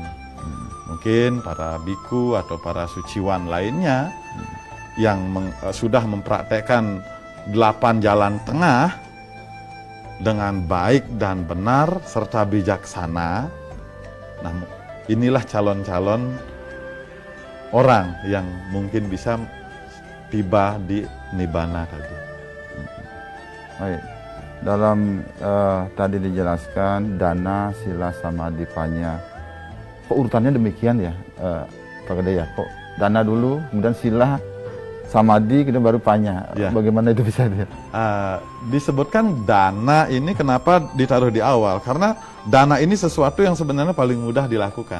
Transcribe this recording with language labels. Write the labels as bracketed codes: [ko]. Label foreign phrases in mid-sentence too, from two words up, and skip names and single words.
[id] Mungkin para biku atau para suciwan lainnya yang sudah mempraktekkan 8 jalan tengah dengan baik dan benar serta bijaksana. Nah, inilah calon-calon orang yang mungkin bisa tiba di nibbana tadi. Baik. Dalam tadi dijelaskan dana, sila, samadhi, panya. Kok urutannya demikian ya, Pak Gede ya? Kok dana dulu, kemudian sila, samadhi, kemudian baru panya. Ya. Bagaimana itu bisa dia? Disebutkan dana ini kenapa ditaruh di awal? Karena dana ini sesuatu yang sebenarnya paling mudah dilakukan.